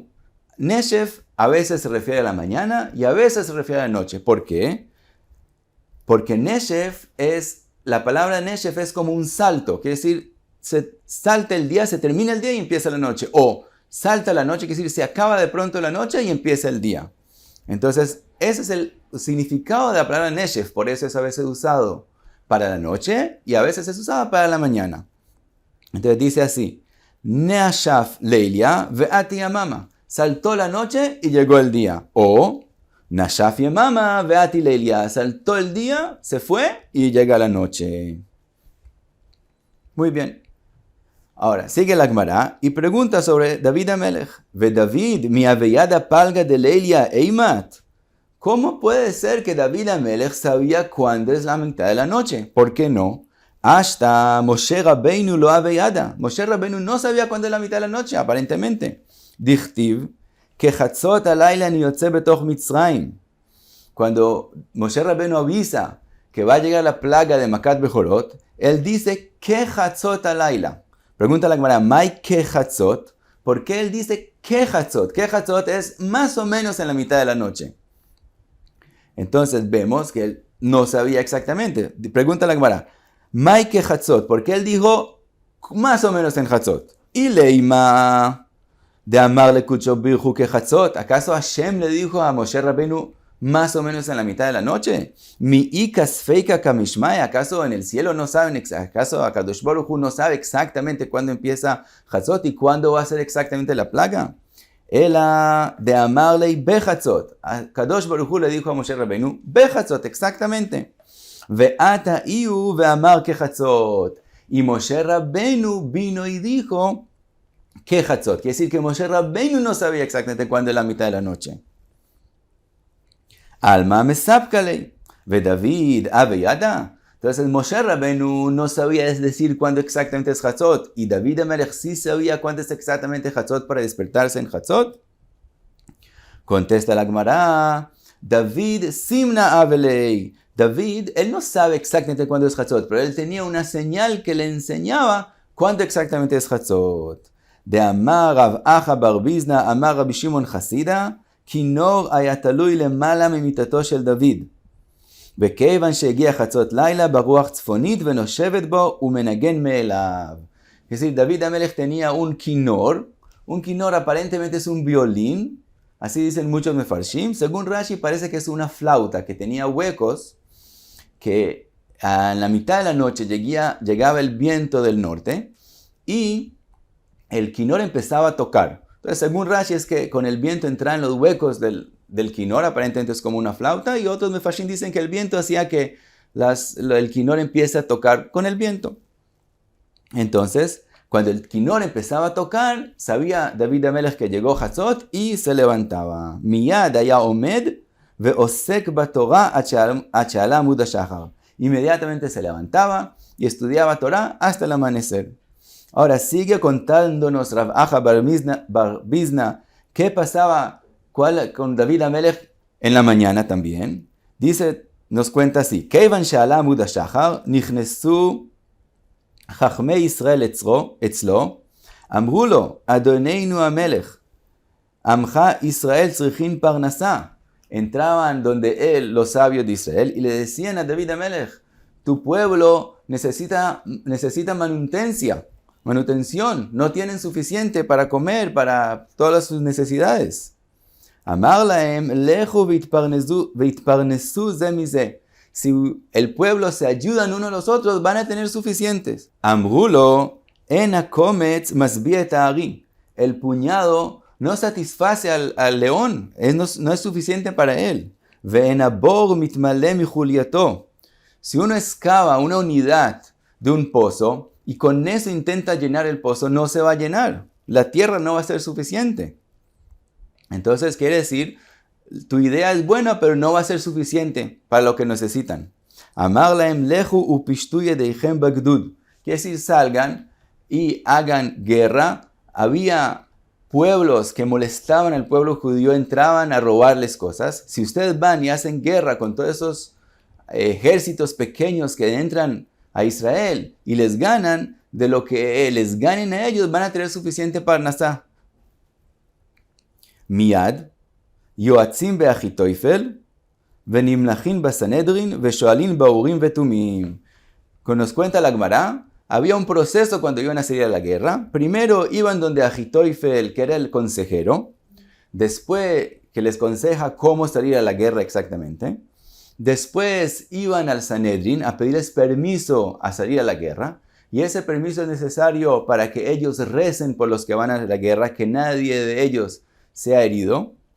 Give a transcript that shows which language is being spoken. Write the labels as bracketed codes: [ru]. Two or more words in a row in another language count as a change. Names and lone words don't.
[es] Neshef a veces se refiere a la mañana y a veces se refiere a la noche. ¿Por qué? Porque Neshef la palabra Neshef es como un salto. Quiere decir, se salta el día, se termina el día y empieza la noche. O salta la noche, quiere decir, se acaba de pronto la noche y empieza el día. Entonces, ese es el significado de la palabra Neshef. Por eso es a veces usado para la noche y a veces es usado para la mañana. Entonces dice así. [arc] נשף ליליא ואתי יממא. [es] Saltó la noche y llegó el día. [arc] או נשף יממא ואתי ליליא. [es] Saltó el día, se fue y llega la noche. Muy bien. Ahora sigue la Gemara y pregunta sobre David Amelech. [arc] ודוד מי הוה ידע פלגא דליליא אימת. [es] ¿Cómo puede ser que David Amelech sabía cuándo es la mitad de la noche? ¿Por qué no? Hasta Moshe Rabbeinu [arc] לא הוה ידע. [es] Moshe Rabbeinu no sabía cuándo es la mitad de la noche, aparentemente. [he] דכתיב כחצות הלילה אני יוצא בתוך מצרים. [es] Cuando Moshe Rabbeinu avisa que va a llegar la plaga de Makat Bechorot, él dice, [he] כחצות הלילה. [es] Pregunta la Gemara, [arc] ¿מאי כחצות? [es] ¿Por qué él dice que chatzot? Que chatzot es más o menos en la mitad de la noche. Entonces vemos que él no sabía exactamente. Pregunta la Gemara, [arc] מאי כחצות, [es] porque él dijo más o menos en Hatzot. [arc] אילימא דאמר ליה קודשא בריך הוא כחצות. [es] ¿Acaso Hashem le dijo a Moshe Rabbeinu más o menos en la mitad de la noche? [arc] מי איכא ספיקא קמי שמיא. [es] ¿Acaso en el cielo no saben? ¿Acaso Akadosh Baruj Hu no sabe exactamente cuándo empieza Hatzot y cuándo va a ser exactamente la plaga? [arc] אלא דאמר ליה בחצות. [es] Akadosh Baruj Hu le dijo a Moshe Rabbeinu bechatzot exactamente. [arc] ואתא איהו ואמר כחצות. [es] Y Moshe Rabbeinu vino y dijo kechatzot. Quiere decir que Moshe Rabbeinu no sabía exactamente cuándo es la mitad de la noche. [arc] אלמא מספקא ליה ודוד הוה ידע. [es] Entonces Moshe Rabbeinu no sabía decir cuándo exactamente es Chatzot. Y David Amelech sí sabía cuándo es exactamente Chatzot para despertarse en Chatzot. Contesta la Gemara. [arc] דוד סימנא הוה ליה. [es] David, él no sabe exactamente cuándo es Hatzot, pero él tenía una señal que le enseñaba cuándo exactamente es Hatzot. [arc] דאמר רב אחא בר ביזנא אמר רבי שמעון חסידא כנור [he] היה תלוי למעלה ממיטתו של דוד. וכיוון שהגיע חצות לילה ברוח צפונית ונושבת בו ומנגן מאליו. [es] Es decir, David Amelech tenía un kinor. Un kinor aparentemente es un violín. Así dicen muchos mefarshim. Según Rashi parece que es una flauta que tenía huecos que en la mitad de la noche llegaba el viento del norte y el kinor empezaba a tocar. Entonces, según Rashi, es que con el viento entraba en los huecos del quinor, aparentemente es como una flauta, y otros mefashim dicen que el viento hacía que el quinor empiece a tocar con el viento. Entonces, cuando el quinor empezaba a tocar, sabía David Amelech que llegó Hatzot y se levantaba. [he] מיד היה עומד ועוסק בתורה עד שעלה עמוד השחר. [es] Inmediatamente se levantaba y estudiaba Torah hasta el amanecer. Ahora sigue contándonos Rav Acha bar Bizna qué pasaba con David Amelech en la mañana también. Dice, nos cuenta así: [he] כיון שעלה עמוד השחר נכנסו חכמי ישראל אצלו, אמרו לו, אדוננו המלך, עמך ישראל צריכים פרנסה. [es] Entraban donde él, los sabios de Israel, y le decían a David Amelech, tu pueblo necesita manutención, no tienen suficiente para comer, para todas sus necesidades. [he] אמר להם לכו והתפרנסו זה מזה. [es] Si el pueblo se ayudan unos a los otros, van a tener suficientes. [he] אמרו לו אין הקומץ משביע את הארי. [es] El puñado no satisface al león, no es suficiente para él. [he] ואין הבור מתמלא מחוליתו. [es] Si uno excava una unidad de un pozo y con eso intenta llenar el pozo, no se va a llenar. La tierra no va a ser suficiente. Entonces quiere decir, tu idea es buena, pero no va a ser suficiente para lo que necesitan. [he] אמר להם לכו ופשטו ידיכם בגדוד. [es] Quiere decir, salgan y hagan guerra. Había pueblos que molestaban al pueblo judío, entraban a robarles cosas. Si ustedes van y hacen guerra con todos esos ejércitos pequeños que entran a Israel y les ganan, de lo que les ganen a ellos, van a tener suficiente parnasá. [he] Miyad יועצים באחיתופל, ונמלכים בסנהדרין, ושואלים באורים ותומים. [es] Nos cuenta la Gemara, había un proceso cuando iban a salir a la guerra. Primero iban donde Achitoifel, que era el consejero, después que les aconseja cómo salir a la guerra exactamente. Después iban al Sanedrín a pedirles permiso a salir a la guerra, y ese permiso es necesario para que ellos recen por los que van a la guerra, que nadie de ellos sea herido.